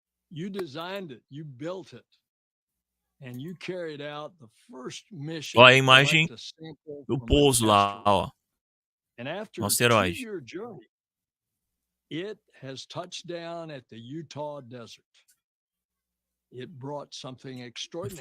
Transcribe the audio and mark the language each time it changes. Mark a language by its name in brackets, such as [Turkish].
[English] You designed it, you built it, and you carried out the first mission. [Portuguese] Olha a imagem do pouso lá, ó. No asteroide. [English] Your journey, it has touched down at the Utah desert. It brought something extraordinary.